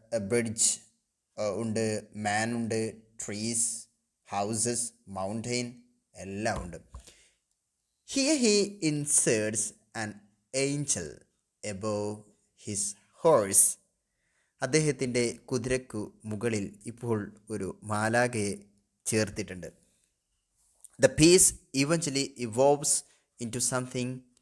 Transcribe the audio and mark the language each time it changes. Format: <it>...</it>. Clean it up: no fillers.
<ml>Bridge ഉണ്ട്, മാൻ ഉണ്ട്, trees, houses, mountain എല്ലാം ഉണ്ട്.</ml> <en>Here he inserts an angel above his horse.</en> <ml>അദ്ദേഹത്തിൻ്റെ കുതിരയ്ക്കു മുകളിൽ ഇപ്പോൾ ഒരു മാലാഖയെ ചേർത്തിട്ടുണ്ട്.</ml> <en>The piece eventually evolves into something.</en>